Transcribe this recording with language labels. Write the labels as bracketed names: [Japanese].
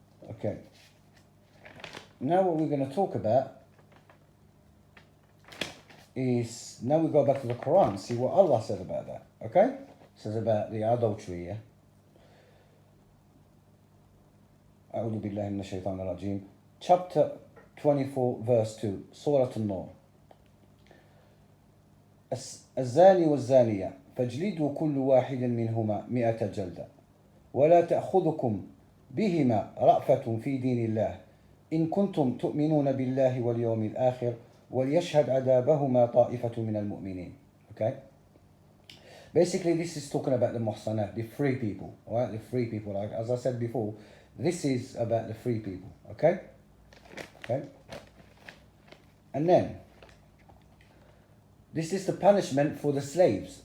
[English] Okay. Now what we're going to talk about is, now we go back to the Quran, see what Allah said about that, okay? It says about the adultery, yeah? [Arabic] أعوذ بالله من الشيطان الرجيم. [English] Chapter 24, verse 2, Surah An-Nur. [Arabic] الزاني والزانية فاجلدوا كل واحد منهما 100 جلدة ولا تأخذكم بهما رأفة في دين الله إن كنتم تؤمنون بالله واليوم الآخر وليشهد عذابهما طائفة من المؤمنين. [English] Okay? Basically, this is talking about the muhsanat, the free people. Alright, the free people. Like, as I said before, this is about the free people. Okay? Okay? And then, this is the punishment for the slaves.